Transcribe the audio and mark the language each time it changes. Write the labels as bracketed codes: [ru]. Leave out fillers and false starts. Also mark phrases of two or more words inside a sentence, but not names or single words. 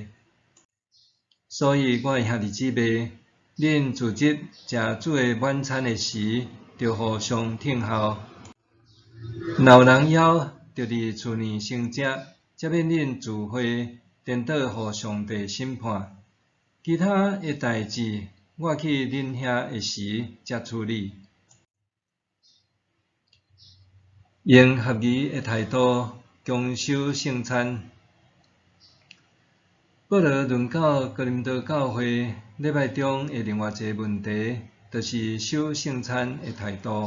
[nan] 所以，我的兄弟姊妹，恁聚集食主的晚餐的时，着互相听候。若有人枵，着伫厝内先食，才免恁聚会颠倒互上帝审判。其他的代志，我去恁遐的时才处理。用合宜的态度共守圣餐。保罗论到哥林多教会礼拜中的另外一个问题，就是守圣餐的态度。